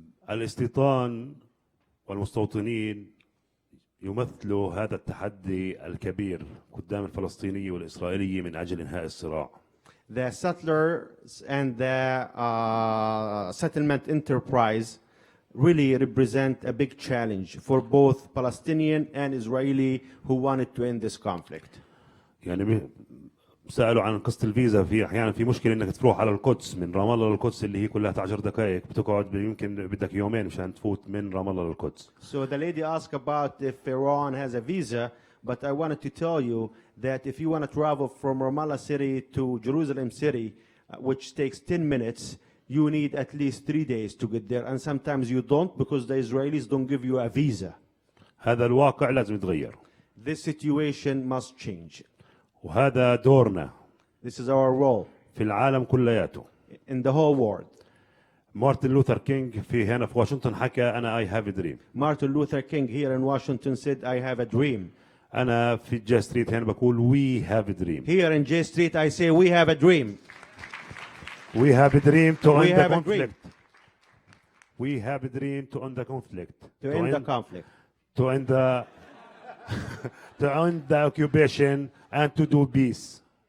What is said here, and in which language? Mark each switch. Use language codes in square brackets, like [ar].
[ar] الاستيطان والمستوطنين يمثلوا هذا التحدي الكبير قدام الفلسطينية والإسرائيلية من أجل إنهاء الصراع. [en] The settlers and the settlement enterprise really represent a big challenge for both Palestinian and Israeli who wanted to end this conflict. [ar] يعني سألوا عن قصة الفيزا، في أحيانا في مشكلة إنك تروح على القدس من رام الله للقدس اللي هي كلها 10 دقائق، بتقعد يمكن بدك يومين مشان تفوت من رام الله للقدس. [en] So the lady asked about if Iran has a visa, but I wanted to tell you that if you want to travel from Ramallah city to Jerusalem city, which takes 10 minutes, you need at least 3 days to get there, and sometimes you don't because the Israelis don't give you a visa. [ar] هذا الواقع لازم يتغير. [en] This situation must change. [ar] وهذا دورنا. [en] This is our role. [ar] في العالم كلياته. [en] In the whole world. [ar] مارتن لوثر كينج في هنا في واشنطن حكى أنا [en] I have a dream. Martin Luther King here in Washington said I have a dream. [ar] أنا في جي ستريت هنا بقول [en] we have a dream. Here in J Street I say we have a dream. We have a dream to end the conflict. We have a dream to end the conflict. To end the conflict. To end the to end the occupation and to do peace.